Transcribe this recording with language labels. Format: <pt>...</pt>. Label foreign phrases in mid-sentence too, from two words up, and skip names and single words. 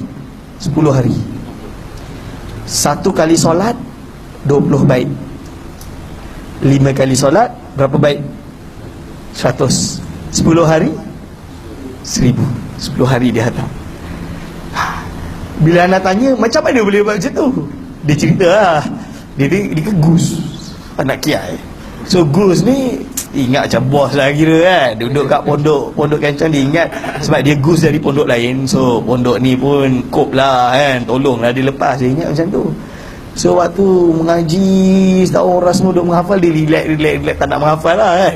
<ms>10 hari. 1 kali solat 20 bait. 5 kali solat berapa bait? 100. 10 hari 1000. 10 hari dia hatam. Bila anak tanya macam mana boleh buat macam tu, dia cerita lah. Dia ke Gus, anak kiai. So Gus ni ingat macam bos lah kira kan. Duduk kat pondok Kencang, dia ingat sebab dia Gus dari pondok lain. So pondok ni pun kop lah kan, tolong lah dia lepas. Dia ingat macam tu. So waktu mengaji setahun orang semua duduk menghafal, dia relax tak nak menghafal lah kan.</ms>